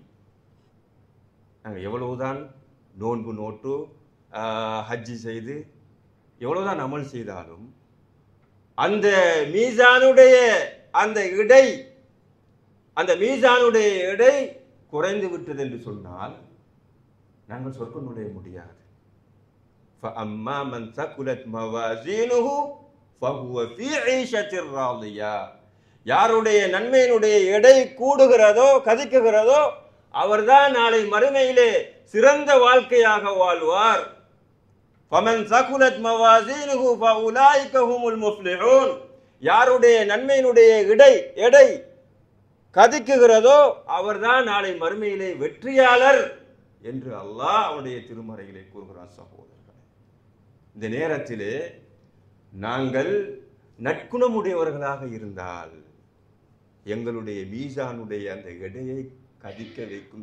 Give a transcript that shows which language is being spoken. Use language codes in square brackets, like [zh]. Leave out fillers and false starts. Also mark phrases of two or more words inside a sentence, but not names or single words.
[ta] நாங்கள் எவ்வளவுதான் நோன்பு நோட்டு ஹஜ்ஜி செய்து எவ்வளவுதான் அமல் செய்தாலும் அந்த மீசானுடைய அந்த இடை, அந்த மீசானுடைய எடை குறைந்து விட்டது என்று சொன்னால் நாங்கள் சொர்க்கம் நுழைய முடியாது. [ar] فَأَمَّا مَنْ ثَقُلَتْ مَوَازِينُهُ فَهُوَ فِي عِيشَةٍ رَاضِيَةٍ, [ta] யாருடைய நன்மையினுடைய எடை கூடுகிறதோ கதிக்குகிறதோ அவர்தான் நாளை மறுமையிலே சிறந்த வாழ்க்கையாக வாழ்வார். [ar] فَمَنْ ثَقُلَتْ مَوَازِينُهُ فَأُولَئِكَ هُمُ الْمُفْلِحُونَ, [ta] யாருடைய நன்மையினுடைய எடை கதிக்குகிறதோ அவர்தான் நாளை மறுமையிலே வெற்றியாளர் என்று அல்லாஹ் அவனுடைய திருமறையிலே கூறுகிறார். சகோதரர்களே, இந்த நேரத்திலே நாங்கள் நற்குணமுடையவர்களாக இருந்தால் எங்களுடைய மீசானுடைய அந்த எடையை கதிக்க வைக்கும்.